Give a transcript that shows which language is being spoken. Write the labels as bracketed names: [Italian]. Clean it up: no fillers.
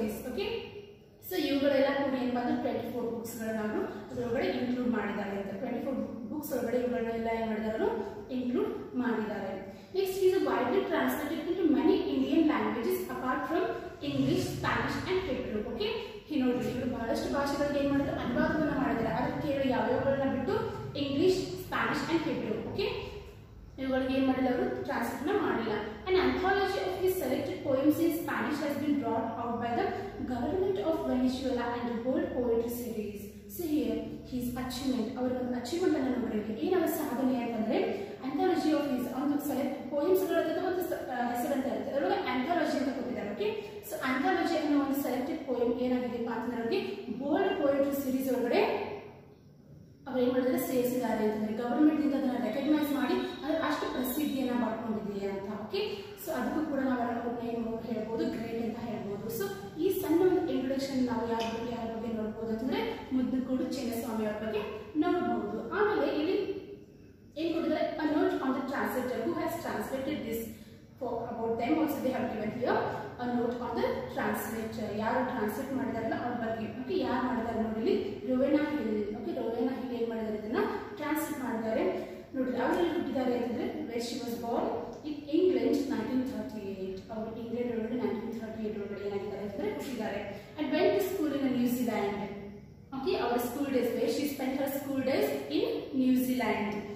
[Kannada] Okay, so ಇವುಗಳೆಲ್ಲ ಕೂಡ ಏನಪ್ಪ ಅಂದ್ರೆ 24 books ಗಳನ್ನ ಅದರೊಳಗಡೆ ಇನ್ಕ್ಲೂಡ್ ಮಾಡಿದ್ದಾರೆ ಅಂತ. 24 books ಒಳಗಡೆ ಇವುಗಳನ್ನೆಲ್ಲ ಏನ್ ಮಾಡಿದಾರೆ, ಇನ್ಕ್ಲೂಡ್ ಮಾಡಿದ್ದಾರೆ. [English] Next, he is widely translated into many Indian languages apart from English, Spanish and Hebrew. [Kannada] Okay, ನೋಡಿ ಇವರು ಬಹಳಷ್ಟು ಭಾಷೆಗಳಿಗೆ ಏನ್ ಮಾಡಿದ್ರು, ಅನುವಾದವನ್ನ ಮಾಡಿದ್ದಾರೆ. ಅದಕ್ಕೆ ಯಾವ್ಯಾವಗಳನ್ನ ಬಿಟ್ಟು ಇಂಗ್ಲಿಷ್, ಸ್ಪ್ಯಾನಿಷ್ ಅಂಡ್ ಹಿಬ್ರೂ. ಓಕೆ, ಇವುಗಳಿಗೆ ಏನ್ ಟ್ರಾನ್ಸ್ಲೇಟ್ ಮಾಡಿಲ್ಲ. [English] An anthology of his selected poems in Spanish has been brought out by the government of Venezuela and the World Poetry Series. So here his achievement, [Kannada] ಅವರ ಒಂದು achievement ಅನ್ನು ನೋಡಬೇಕು. ಏನವ ಸಾಧನೆ ಅಂತಂದ್ರೆ [English] anthology of his [Kannada] ಒಂದು select poems ಗಳ ಒಂದು ಹೆಸರು ಅಂತ ಇರುತ್ತೆ, ಅದರೊಳಗೆ anthology ಅಂತ ಕೊಟ್ಟಿದ್ದಾರೆ. ಓಕೆ, ಸೊ anthology ಅನ್ನೋ ಒಂದು ಸೆಲೆಕ್ಟೆಡ್ ಪೋಯಮ್ ಏನಾಗಿದೆ ಅಂತಂದ್ರೆ ಅವರಿಗೆ ವರ್ಲ್ಡ್ ಪೋಯಟ್ರಿ ಸೀರೀಸ್ ಒಳಗಡೆ ಅವ್ರು ಏನ್ ಮಾಡಿದ್ರೆ ಸೇರಿಸಿದ್ದಾರೆ ಅಂತಂದ್ರೆ ಗವರ್ಮೆಂಟ್ ಇಂದ ಅದನ್ನ ರೆಕಗ್ನೈಸ್ ಮಾಡಿ ಅದು ಅಷ್ಟು ಪ್ರಸಿದ್ಧಿಯನ್ನ ಪಡ್ಕೊಂಡಿದೆ ಅಂತ. ಓಕೆ, ಸೊ ಅದಕ್ಕೂ ಕೂಡ ನಾವು ಏನು ಹೇಳ್ಬೋದು, ಗ್ರೇಟ್ ಅಂತ ಹೇಳ್ಬೋದು. ಸೊ ಈ ಸಣ್ಣ ಒಂದು ಇಂಟ್ರೊಡಕ್ಷನ್ ನಾವು ಯಾರ ಬಗ್ಗೆ ನೋಡ್ಬೋದು ಅಂತಂದ್ರೆ ಮುದ್ದುಗೋಡು ಚಿನ್ನಸ್ವಾಮಿ ಅವ್ರ ಬಗ್ಗೆ ನೋಡಬಹುದು. ಆಮೇಲೆ ಇಲ್ಲಿ ಏನ್ ಕೊಟ್ಟಿದ್ದಾರೆ, [English] a note on the translator who has translated this. For about them also they have given here a note on the translator. [Kannada] ಯಾರು ಟ್ರಾನ್ಸ್ಲೇಟ್ ಮಾಡಿದಾರಲ್ಲ ಅವ್ರ ಬಗ್ಗೆ. ಓಕೆ, ಯಾರು ಮಾಡಿದ್ದಾರೆ ನೋಡಿ, ರೋವೆನಾ ಹಿಲ್. ಓಕೆ, ರೋವೆನಾ ಹಿಲ್ ಏನ್ ಮಾಡಿದ್ದಾರೆ ಇದನ್ನ ಟ್ರಾನ್ಸ್ಲೇಟ್ ಮಾಡಿದ್ದಾರೆ ನೋಡಿ. ಅವರಲ್ಲಿ ಹುಟ್ಟಿದ್ದಾರೆ ಅಂತಂದ್ರೆ [English] where she was born in England 1938. [Kannada] ಅವರು ಇಂಗ್ಲೆಂಡ್ ಒಳಗಡೆ 1938 ಒಳಗಡೆ ಏನಾಗಿದ್ದಾರೆ ಅಂತಂದ್ರೆ ಹುಟ್ಟಿದ್ದಾರೆ. [English] and went to school in New Zealand. Okay, our school days, where she spent her school days in New Zealand.